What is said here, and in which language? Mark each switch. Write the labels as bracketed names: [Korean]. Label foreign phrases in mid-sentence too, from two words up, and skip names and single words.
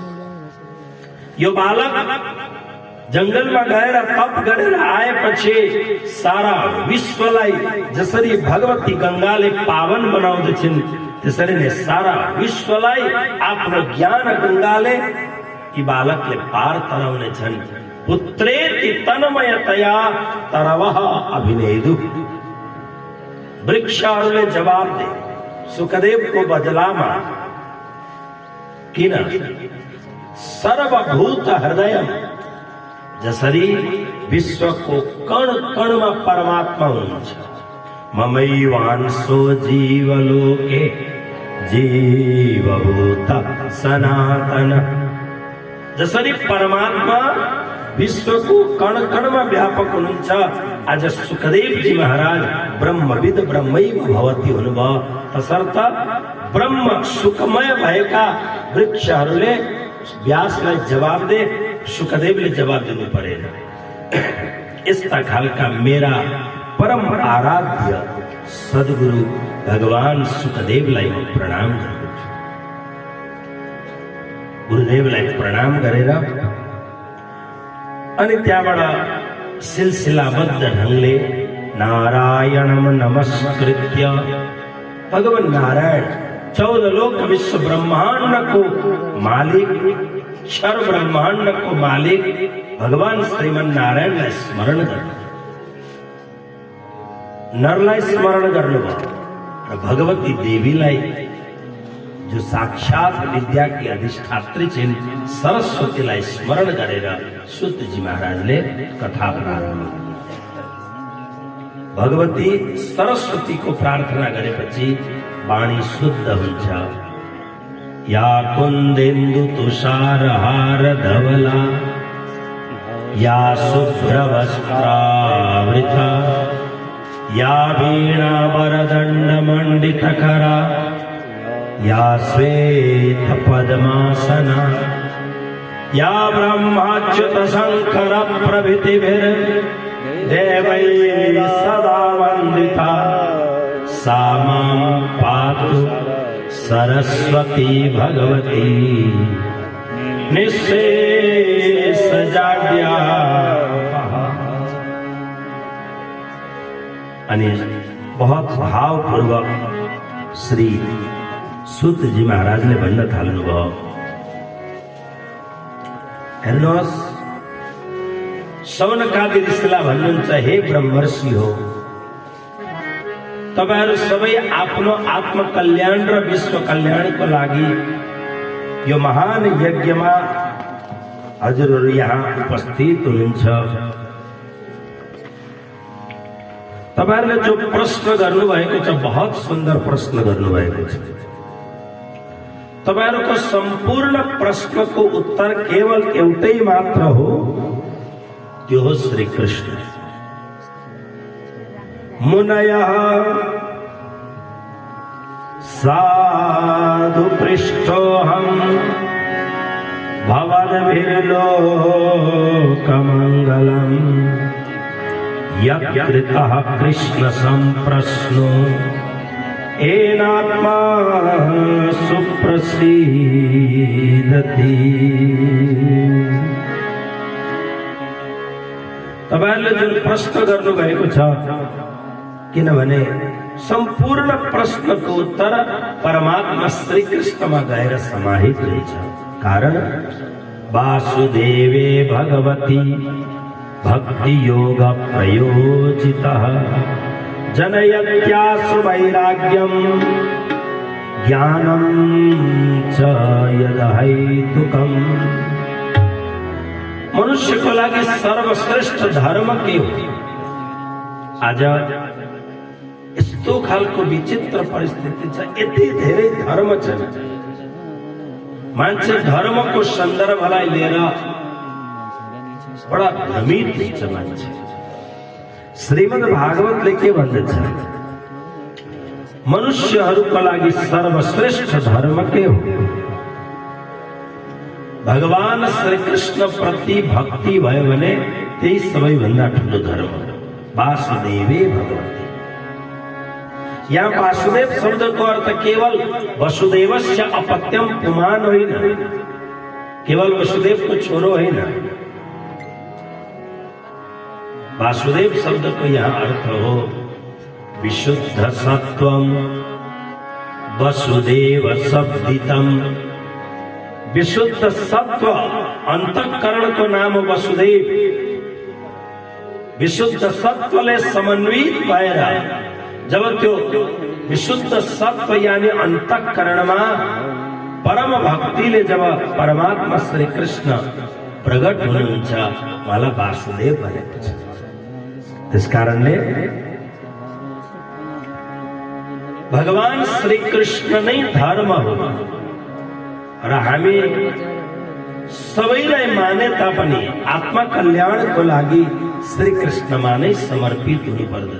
[Nepali] यो बालक जंगलमा गएर तप गरेर आएपछि सारा विश्वलाई जसरी भगवती गंगाले पावन बनाउँदछिन्, त्यसरी नै सारा विश्वलाई आफ्नो ज्ञान गंगाले यी बालकले पार तराउनेछन्। [Sanskrit] पुत्रेति तन्मयतया तरवः अभिनेदु। [Nepali] वृक्षहरूले जवाब दे, सुखदेव को बदलामा कि न सर्वभूत हृदय जसरी [Hindi] विश्व को कण कण में [Nepali] परमात्मा [Sanskrit] ममैवांशो जीवलोके जीवभूत सनातन। [Nepali] जसरी परमात्मा [Hindi] विश्व को कण कण में [Nepali] व्यापक हुनुहुन्छ, आज सुखदेव जी महाराज [Sanskrit] ब्रह्मविद ब्रह्मैव भवति [Nepali] हुनुभयो। तसर्थ ब्रह्म सुखमय भएका वृक्षहरूले व्यासलाई जवाब दे, सुखदेवले जवाब दिनु परेन। यस्ता खालका मेरा परम आराध्य सद्गुरु भगवान सुखदेवलाई म प्रणाम गर्छु। गुरुदेवलाई प्रणाम गरेर अनि त्यहाँबाट सिलसिलाबद्ध ढंगले [Sanskrit] नारायणम नमस्कृत्य [Nepali] भगवान नारायण 14 लोक विश्व ब्रह्मांड को मालिक, क्षर ब्रह्मांड को मालिक भगवान श्रीमन नारायण स्मरण गर्नु, नरलाई स्मरण गर्नुभयो र भगवती देवीलाई जो साक्षात [Hindi] विद्या की अधिष्ठात्री [Nepali] छिन् सरस्वतीलाई स्मरण गरेर सूतजी महाराजले कथा प्रारम्भ। भगवती सरस्वती को प्रार्थना गरेपछि वाणी शुद्ध हुन्छ। [Sanskrit] या कुन्देन्दु तुषारहार धवला या शुभ्रवस्त्रावृता या वीणा वरदण्ड मण्डितकरा या श्वेत पद्मासना या ब्रह्माच्युत शंकर प्रभृतिभिर्देवैः सदा वन्दिता सा मां पातु सरस्वती भगवती निःशेषजाड्या। [Nepali] अनि बहुत भावपूर्वक श्री सूत जी महाराजले भन्न थाल्नुभयो, हेर्नुहोस् शौनकादि ऋषिलाई भन्नुहुन्छ, हे ब्रह्मर्षि हो, तपाईहरु सबै आफ्नो आत्मकल्याण र विश्व कल्याणको लागि यो महान यज्ञमा हजुरहरु यहाँ उपस्थित हुनुहुन्छ। तपाईहरुले जो प्रश्न गर्नुभएको छ बहुत सुन्दर प्रश्न गर्नुभएको छ। तपाईहरुको सम्पूर्ण प्रश्नको उत्तर केवल एउटै मात्र हो, त्यो हो श्री कृष्ण। [Sanskrit] मुनयः साधु पृष्ठोऽहं भवद्भिर्लोकमङ्गलम् यत्कृतः कृष्ण सम्प्रश्नो येनात्मा सुप्रसीदति। [Nepali] तपाईहरुले जुन प्रश्न गर्नुभएको छ, किनभने सम्पूर्ण प्रश्नको उत्तर परमात्मा श्री कृष्णमा गएर समाहित रहेछ। [Sanskrit] कारण वासुदेवे भगवती भक्ति योग प्रयोजितः जनयत्यासु वैराग्यम ज्ञानम च यदहैतुकम्। [Nepali] मनुष्य को लागि सर्वश्रेष्ठ धर्म के हो। आज यस्तो खालको विचित्र परिस्थिति छ, यति धेरै धर्म छ, मान्छे धर्मको सन्दर्भलाई लिएर बडा भ्रमित हुन्छ मान्छे। श्रीमद् भागवतले के भन्दछ, मनुष्यहरूको लागि सर्वश्रेष्ठ धर्म के हो, भगवान श्री कृष्ण प्रति भक्ति भयो भने त्यही सबैभन्दा ठुलो धर्म हो। [Sanskrit] वासुदेवे भगवती, [Nepali] यहाँ वासुदेव शब्दको अर्थ केवल [Sanskrit] वसुदेवस्य अपत्यम पुमान [Nepali] होइन, केवल वसुदेवको छोरो होइन। वासुदेव शब्दको यहाँ अर्थ हो [Sanskrit] विशुद्ध सत्वम वसुदेव शब्दितम। [Nepali] विशुद्ध सत्व अंतःकरणको नाम वसुदेव, विशुद्ध सत्वले समन्वित भएर जब त्यो विशुद्ध सत्व यानी अंतःकरणमा परम भक्तिले जब परमात्मा श्री कृष्ण प्रगट हुनुहुन्छ उहाँलाई वासुदेव भनेको छ। त्यसकारणले भगवान श्री कृष्ण नै धर्म हो र हामी सबैलाई माने तापनि आत्मा कल्याणको लागि श्री कृष्णमा नै समर्पित हुनुपर्दछ।